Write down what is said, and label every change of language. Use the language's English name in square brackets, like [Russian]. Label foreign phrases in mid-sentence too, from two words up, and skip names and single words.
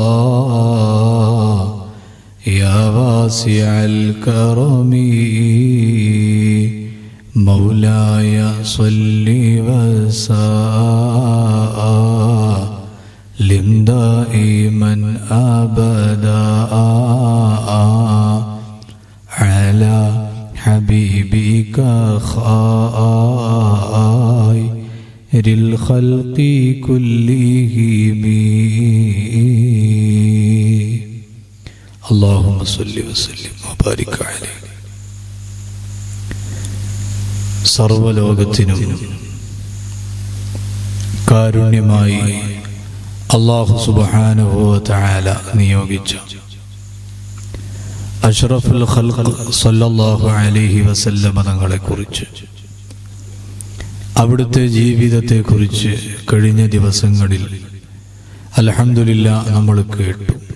[Arabic] يا واسع الكرم مولاي صل وسلم دائما أبدا على حبيبك خير الخلق كلهم. اللهم صل وسلم وبارك عليه. [Malayalam] സർവ്വലോകത്തിനും കാരുണ്യമായി [Arabic] الله سبحانه وتعالى [Malayalam] നിയോഗിച്ച [Arabic] أشرف الخلق صلى الله عليه وسلم [Malayalam] തങ്ങളെ കുറിച്ച്, അവിടുത്തെ ജീവിതത്തെ കുറിച്ച് കഴിഞ്ഞ ദിവസങ്ങളിൽ അൽഹംദുലില്ലാഹ് നമ്മൾ കേട്ടു.